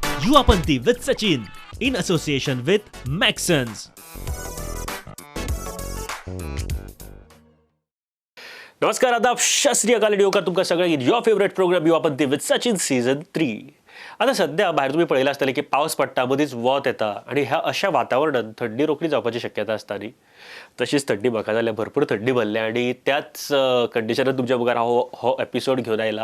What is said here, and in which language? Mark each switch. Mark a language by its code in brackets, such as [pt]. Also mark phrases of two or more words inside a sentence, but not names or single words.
[en] Yuvapanthi with Sachin in association with Maxons. [hi] नमस्कार, आदाब, [pa] ਸਤ ਸ੍ਰੀ ਅਕਾਲ. [kok] रेडिओकार तुमकां सगळ्यांक [en] your favourite programme Yuvapanthi with Sachin season 3. [kok] आता सध्या भायर तुम्ही पळयलां आसतलें की पावस पडटा, मदींच वत येता आनी ह्या अशा वातावरणात थंडी रोखडी जावपाची शक्यता आसता न्ही. तशीच थंडी म्हाका जाल्या, भरपूर थंडी भरली आनी त्याच कंडिशनात तुमच्या मुखार हो एपिसोड घेवन आयला.